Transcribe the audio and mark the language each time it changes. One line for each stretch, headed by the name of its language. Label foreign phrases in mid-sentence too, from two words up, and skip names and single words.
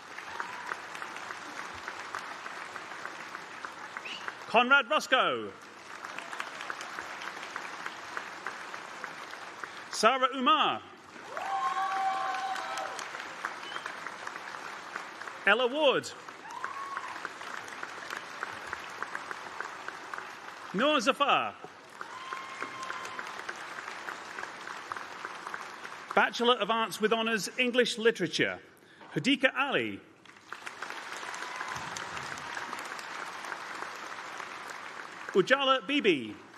English: Conrad Roscoe. Sarah Umar. Ella Ward. Noor Zafar. Bachelor of Arts with Honours, English Literature, Hudika Ali. Ujala Bibi.